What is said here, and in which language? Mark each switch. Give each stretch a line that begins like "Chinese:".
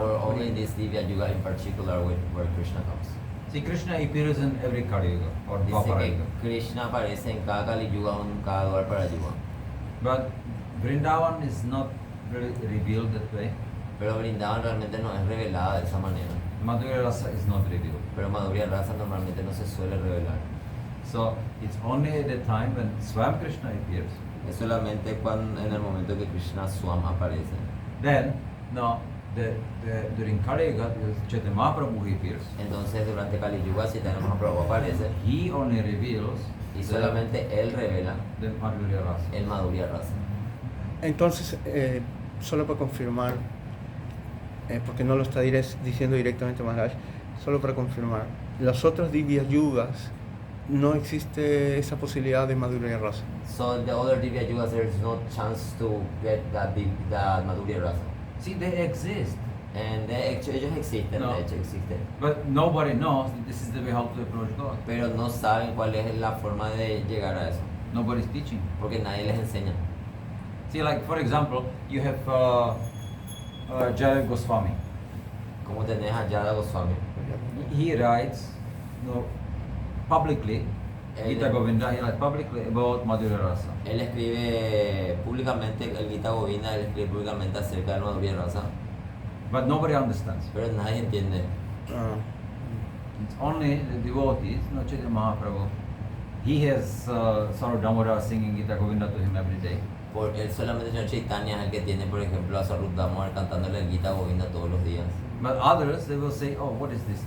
English: Or only in this Divya Yuga in particular where Krishna comes? See, Krishna appears in every Kali Yuga or
Spanish: Dice
English: Dwapara
Spanish: que
English: Yuga.
Spanish: Krishna aparece en cada Kali Yuga o en cada lugar para Yuga.
English: But Vrindavan is not really revealed that way.
Spanish: Pero Vrindavan realmente no es revelada de esa manera.
English: Madhurya Rasa is not revealed.
Spanish: Pero Madhurya Rasa normalmente no se suele revelar.
English: So it's only at the time when Swam Krishna appears.
Spanish: Es solamente en el momento que Krishna Swam aparece.
English: Then, no, during Kali Yuga, Chaitanya Mahaprabhu appears.
Spanish: Entonces durante Kali Yuga Chaitanya Mahaprabhu aparece
English: He only reveals
Spanish: y solamente él revela
English: the Madhurya Rasa.
Spanish: el Madhurya Rasa. Entonces, solo para confirmar, porque no lo está diciendo directamente Maharaj, solo para confirmar, las otras Divya Yugas no existe esa posibilidad de madurez rasa.
English: So the other Divya Yugas, there is no chance to get that Madhurya Rasa. See, they exist,
Spanish: And ellos existen,
English: No.
Spanish: de hecho existen.
English: but nobody knows that this is the way how to approach God.
Spanish: Pero no saben cuál es la forma de llegar a eso.
English: Nobody's teaching.
Spanish: Porque nadie les enseña.
English: See, like for example, you have Jaya Goswami.
Spanish: Como tenés a Yada Goswami.
English: He writes, publicly,
Spanish: Él-
English: Gita Govinda, he writes publicly about Madhurya Rasa.
Spanish: Él escribe públicamente, el Gita Govinda, él escribe públicamente acerca del Madhurya Rasa.
English: But nobody understands.
Spanish: Pero nadie entiende. Ah,
English: It's only the devotees, no Chaitanya Mahaprabhu. He has Saru Damodar singing Gita Govinda to him every day.
Spanish: Por él solamente señor Chaitanya es el que tiene, por ejemplo, a Sarut Damodar cantándole el Gita Govinda todos los días.
English: But others, they will say, oh, what is this?